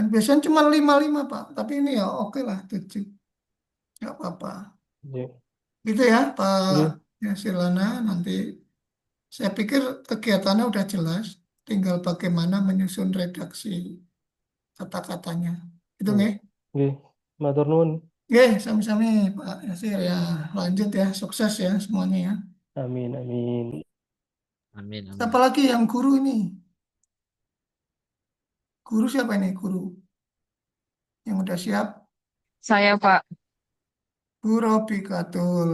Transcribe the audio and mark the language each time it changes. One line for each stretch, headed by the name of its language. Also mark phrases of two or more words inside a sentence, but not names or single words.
Indonesian: Biasanya cuma 5 Pak. Tapi ini ya oke lah 7. Nggak apa-apa.
Javanese: Nggih.
Indonesian: Gitu ya, Pak
Javanese: Nggih.
Indonesian: ya, Silana. Nanti saya pikir kegiatannya udah jelas. Tinggal bagaimana menyusun redaksi kata-katanya. Itu
Javanese: Nggih. nggih. Nggih. Matur nuwun.
Indonesian: Oke, sami-sami Pak Yasir ya. Lanjut ya, sukses ya semuanya ya. Amin, amin. Amin, Siapa amin. lagi yang guru ini? Guru siapa ini? Guru yang udah siap? Saya Pak. Bu Robi Katul.